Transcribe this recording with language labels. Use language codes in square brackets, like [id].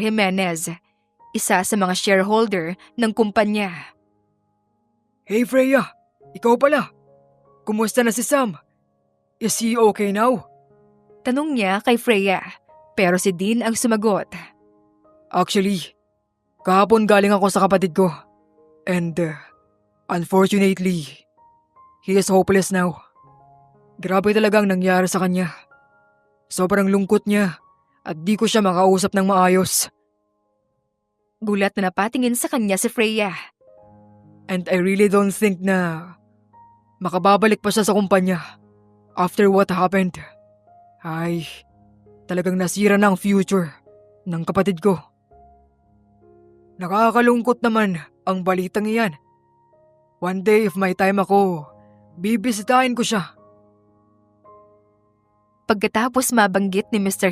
[tl] Jimenez, isa sa mga shareholder ng kumpanya. Hey Freya, ikaw pala. Kumusta na si Sam? [en] Is he okay now? [tl] Tanong niya kay Freya, pero si Dean ang sumagot. Actually, kahapon galing ako sa kapatid ko. [en] And unfortunately, he is hopeless now. [tl] Grabe talagang nangyari sa kanya. Sobrang lungkot niya at di ko siya makausap ng maayos. Gulat na napatingin sa kanya si Freya. [en] And I really don't think [tl] na makababalik pa siya sa kumpanya [en] after what happened. [tl] Ay, talagang nasira na ang future ng kapatid ko. Nakakalungkot naman ang balitang iyan. [en] One day if [tl] may time ako, bibisitahin ko siya. Pagkatapos mabanggit ni Mr.